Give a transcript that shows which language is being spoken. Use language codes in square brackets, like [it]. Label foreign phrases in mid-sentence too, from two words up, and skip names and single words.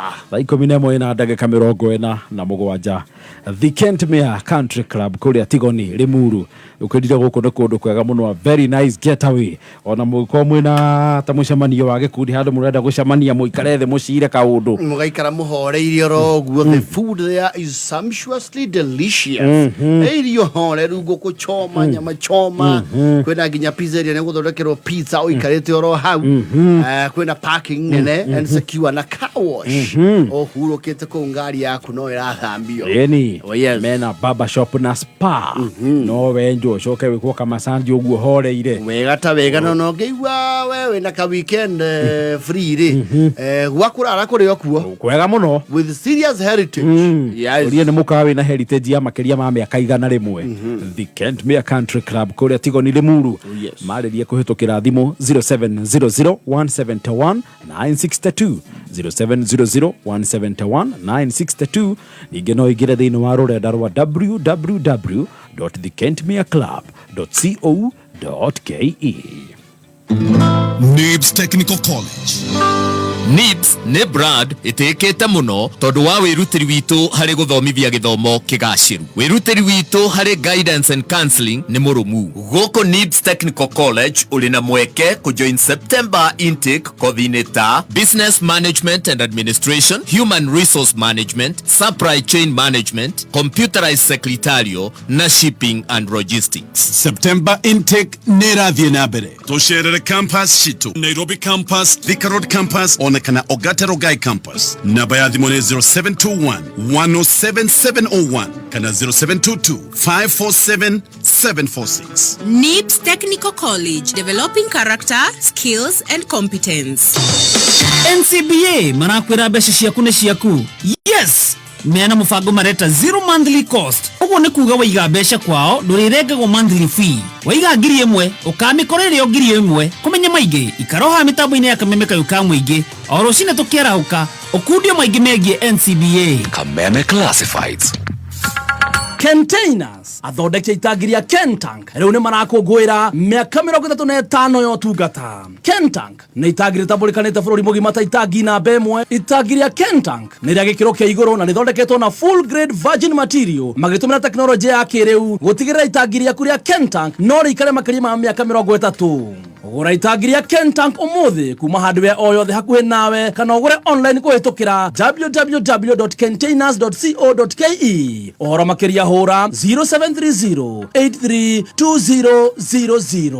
[ki] thaa 11 na ndagika 47 The Kentmere Country Club kuria Tigoni Limuru ukirire guku ni kundu kwega muno [en] very nice getaway [ki] ona muko mwina ta mucemanio wa gikundi handu murenda gucemania muikare the mucire kaundu mugaikara muhoreirio roguo [en] the food there is sumptuously delicious [ki] irio horeru guku choma nyama choma kwina ginya pizzeria ne guthondekerwo pizza uikarite oro hau kwina parking nene [en] and secure [ki] na [en] car wash [ki] ohurukite ku ngari yaku no irathambio yani mena [en] barber shop [ki] na spa no wenjo coke wikwo kama sandi uguo horeire wega no ngeigwa wewe na ka weekend free ri gwakurara kuri okuo kwega muno [en] with serious heritage [ki] urie ni mukawe na heritage ya makeria ma miaka igana rimwe The Kentmere Country Club kuria Tigoni Limuru maririe kuhitukira thimu 0700171962 0700171962 ninge no igire thiini wa rurenda rwa www.thekentmereclub.co.ke NIBS Technical College. NIBS ne brand itekete muno tondu wa wirutiri witu hari guthomithia githomo kigaciru. Wirutiri witu hari [en] guidance and counseling [ki] ni murumu. Goko NIBS Technical College uri na mweke kujoin [en] September intake [ki] kothine ta [en] Business Management and Administration, Human Resource Management, Supply Chain Management, Computerized Secretarial [ki] na [en] Shipping and Logistics. September intake [ki] nerathie na mbere. Tusherere campus shitu Nairobi campus, Thika Road campus, onekana Ogata Rogai campus. Namba ya thimu ni 0721 107701 kana 0722 547 746. [en] NIBS Technical College, developing character, skills and competence. [ki] NCBA marakwira mbeca ciaku ni ciaku. Yes! Meana mufango mareta [en] zero monthly cost. [ki] Uguo ni kuga waiga mbeca kwao nduriregagwo [en] monthly fee. [ki] Waiga ngiri imwe ukamikorere ngiri imwe kumenya maingi ikaroha mitambo-ini ya kameme kayo ka muingi oro cine tukiarahuka ukundio maingi megie NCBA Kameme Classifieds. Containers athondeke itangiria Kentank riu ni marakungwira miaka 35 yo tungata. Kentank ni itangiri tamburikanite bururi mugima ta itangi na bemwe. Itangiria Kentank ni ria gikiro kia iguru na nithondeketwo na [en] full grade virgin material [ki] magitumira teknology ya kiriu gutigirira itangiria kuria Kentank no rikare makiri ma miaka 30. Ugura itangiria Kentank umuthi kuma hardware o yothe hakuhe nawe kana ugure online kuhitukira www.containers.co.ke ora makiria hura 0730832000.